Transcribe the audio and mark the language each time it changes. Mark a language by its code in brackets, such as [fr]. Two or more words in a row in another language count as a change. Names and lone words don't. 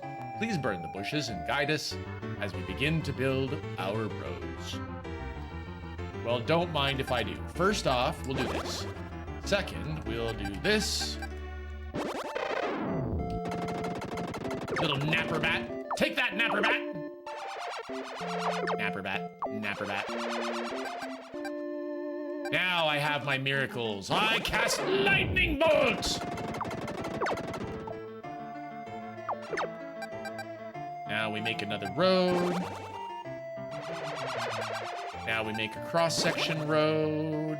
[en] Please burn the bushes and guide us as we begin to build our roads. Well, don't mind if I do. First off, we'll do this. Second, we'll do this. Little napper bat. Take that, napper bat! Napper bat, napper bat. Now I have my miracles. I cast lightning bolts! Now we make another road. Now we make a cross-section road.